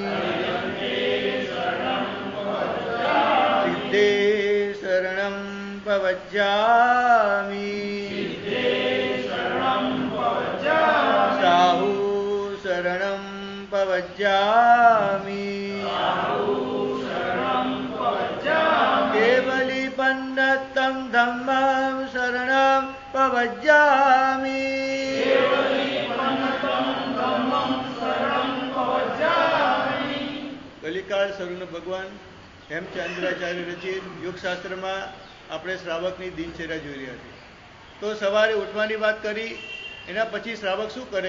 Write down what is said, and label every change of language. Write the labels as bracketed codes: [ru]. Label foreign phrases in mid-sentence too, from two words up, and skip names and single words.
[sa] सिद्धे शरणं प्रपद्यामि साहू शरणं प्रपद्यामि केवली पन्नतं धम्मं शरणं प्रपद्यामि [gu] કલિકાળ સર્વનો ભગવાન હેમચંદ્રાચાર્ય રચિત યોગશાસ્ત્રમાં આપણે શ્રાવકની દિનચર્યા જોઈ રહ્યા છીએ. તો સવારે ઉઠવાની વાત કરી, એના પછી શ્રાવક શું કરે?